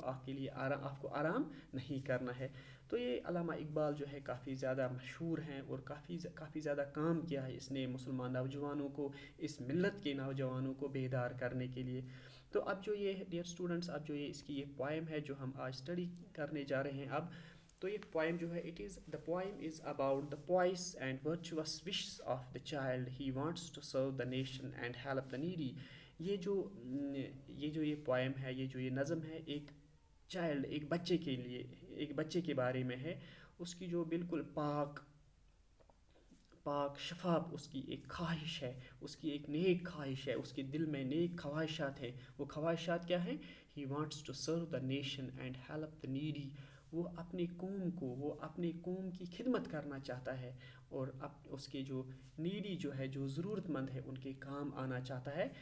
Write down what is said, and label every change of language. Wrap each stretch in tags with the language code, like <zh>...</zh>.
<ur>آپ کو آرام نہیں کرنا ہے. تو یہ علامہ اقبال جو ہے کافی زیادہ مشہور ہیں, اور کافی زیادہ کام کیا ہے اس نے مسلمان نوجوانوں کو, اس ملت کے نوجوانوں کو بیدار کرنے کے لیے. تو اب جو یہ ڈیئر اسٹوڈنٹس, اب جو اس کی یہ پوائم ہے جو ہم آج اسٹڈی کرنے جا رہے ہیں اب, تو یہ پوائم جو ہے</ur> <en>the poem is about the pious and virtuous wishes of the child. He wants to serve the nation and help the needy.</en> <ur>یہ جو یہ پوائم ہے, یہ جو یہ نظم ہے, ایک بچے کے بارے میں ہے. اس کی جو بالکل پاک شفاف اس کی ایک خواہش ہے, اس کی ایک نیک خواہش ہے, اس کے دل میں نیک خواہشات ہیں. وہ خواہشات کیا ہیں؟</ur> <en>He wants to serve the nation and help the needy.</en> <ur>وہ اپنی قوم کی خدمت کرنا چاہتا ہے, اور اس کے جو نیڈی جو ہے, جو ضرورت مند ہے, ان کے کام آنا چاہتا ہے.</ur>